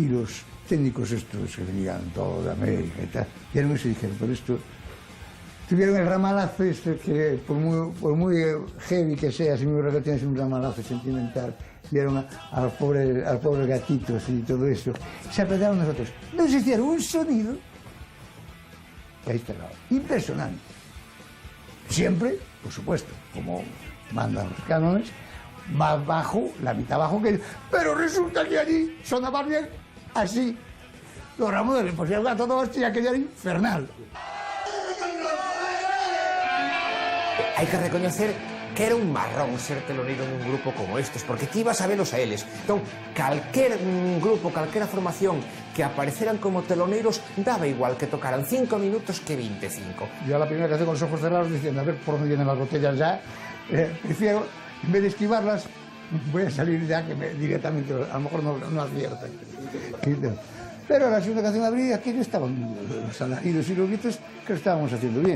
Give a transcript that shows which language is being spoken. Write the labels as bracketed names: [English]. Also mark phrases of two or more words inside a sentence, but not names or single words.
[Spanish] Y los técnicos estos que venían todos de América y tal, vieron eso y dijeron, pero esto, tuvieron el ramalazo este que por muy heavy que sea, si mi regalo tienes un ramalazo sentimental, vieron al pobre gatitos y todo eso, se apretaron nosotros, nos hicieron un sonido, que ahí está impresionante. Siempre, por supuesto, como mandan los cánones, más bajo, la mitad bajo que... Pero resulta que allí sonaba bien así. Los Ramones le pusieron a todo hostia, que era infernal. [Galician] Hai que recoñecer que era un marrón ser teloneiro nun grupo como estes, porque ti ibas a velos a eles. Entón, calquer grupo, calquera formación que apareceran como teloneiros, daba igual que tocaran 5 minutos que 25. [Spanish] Yo a la primera canción con los ojos cerrados diciendo, a ver por dónde vienen las botellas ya, prefiero... En vez de esquivarlas, voy a salir ya que directamente, a lo mejor no aciertan. Pero la segunda canción abrí, aquellos estaban los alaridos y los gritos que lo estábamos haciendo bien.